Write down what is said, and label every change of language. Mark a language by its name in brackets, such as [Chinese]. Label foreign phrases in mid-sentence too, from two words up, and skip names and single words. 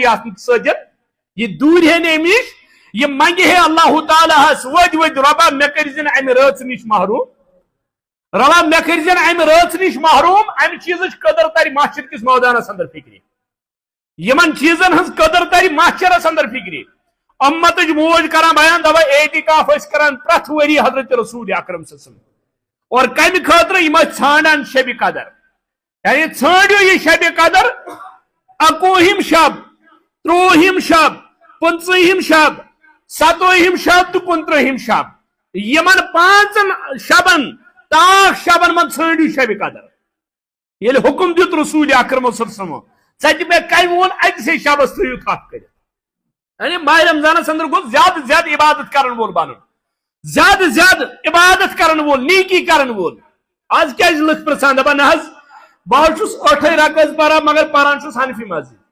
[Kashmiri] اتھ سۭتۍ یہ دوٗرِ ہے نہٕ أمۍ نِش یہ منگہِ ہے اللہ تعالیٰ ہس ؤدۍ ؤدۍ رۄبا مےٚ کٔرزِ نہٕ امہِ رٲژ نِش محروٗم رۄبا مےٚ کٔرزِ نہٕ امہِ رٲژ نِش محروٗم امہِ چیٖزٕچ قدر ترِ محشر کِس مٲدانس اندر فکرِ یمن چیٖزن ہٕنٛز قدر ترِ محشرس اندر فکرِ امتٕچ موج کران بیان دپان اعتکاف ٲسۍ کران پرٛٮ۪تھ ؤری حضرت رسول اکرم صلی اللہ علیہ وسلم اور کمہِ خٲطرٕ یِم ٲسۍ ژھانڈان شبِ قدر یعنی ژھٲنڈِو یہِ شبِ قدر 21ہِم شب 23ہِم شب 25ہِم شب 27ہِم شب تہٕ 29ہِم شب یمن 5 شبن تاخ شبن من ژھٲنڈِو شبِ قدر ییٚلہِ حکم دیُت رسول اکرم صلی اللہ علیہ وسلم ژتہِ مےٚ کمہِ ووٚن أکسٕے شبس تھٲیِو تھپھ کٔرِتھ یعنی ماہ رمضانس اندر گوٚژھ زیادٕ زیادٕ عبادت کرن وول بنُن زیادٕ زیادٕ عبادت کرن وول نیکی کرن وول آز کیازِ لُکھ پرژھان دپان نہ حظ بہٕ حظ چھُس 8 رکٲژ پران مگر پران چھُس حنفی مسجد